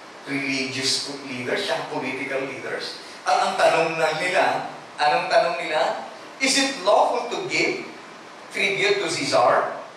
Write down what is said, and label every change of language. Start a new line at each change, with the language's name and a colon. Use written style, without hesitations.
English: Religious leaders, siya political leaders.
Filipino: At ang tanong na nila, anong tanong nila?
English: Is it lawful to give tribute to Caesar?